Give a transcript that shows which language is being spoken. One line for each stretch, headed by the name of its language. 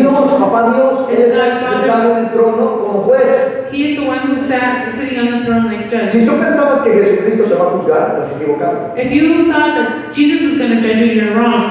Spanish: Dios, papá Dios, Él está sentado en el trono como juez.
English: He is the one who sat sitting on the throne like judge.
Spanish: Si tú pensabas que Jesucristo te va a juzgar, estás equivocado.
English: If you thought that Jesus was going to judge you, you're wrong.